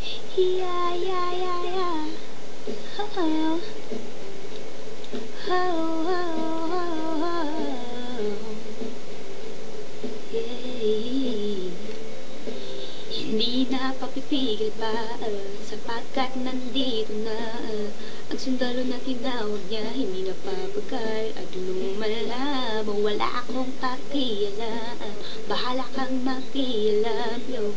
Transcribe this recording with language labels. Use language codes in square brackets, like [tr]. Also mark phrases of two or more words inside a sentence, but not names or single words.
[en] Yeah, yeah, yeah, yeah. Oh, oh, oh, oh, yeah. [tl] Hindi na papipigil pa sapagkat nandito na ang sundalo na tinawag niya. Hindi na papagal at lumalabo. Wala akong pakialam, bahala kang makialam, yo.